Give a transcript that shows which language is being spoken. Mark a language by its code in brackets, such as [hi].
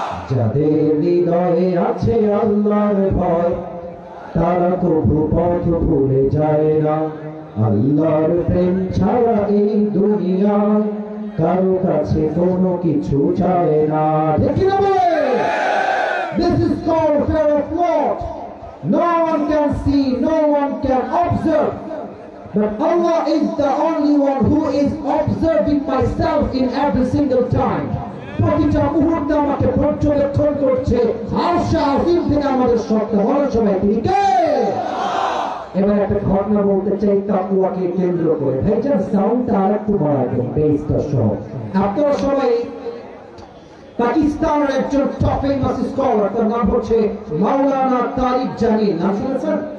[bn] যাদের হৃদয়ে আছে আল্লাহর ভয়, তারা কবু পথ ভুলে যায় না। আল্লাহর প্রেম ছাড়া এই দুনিয়ায় কারো কাছে কোনো কিছু চায় না। দেখি না বলে, [en] this is called fear of Lord. No one can see, no one can observe, but Allah is the only one who is observing myself in every single time. [bn] প্রতিটা মুহূর্তে আমাকে পর্যবেক্ষণ করছে, আরশে আজিম থেকে আমাদের সত্য। বলার সময় তিনি কে? এবার একটা ঘটনা বলতে চাই তাকওয়াকে কেন্দ্র করে। ভাইজান সাউন্ডটা আর একটু বাড়াবেন, বেসটা সহ। আপনারা সবাই পাকিস্তানের একজন টপ ফেমাস স্কলার, তার নাম হচ্ছে মাওলানা তারিক জামিল, নাম শুনেছেন?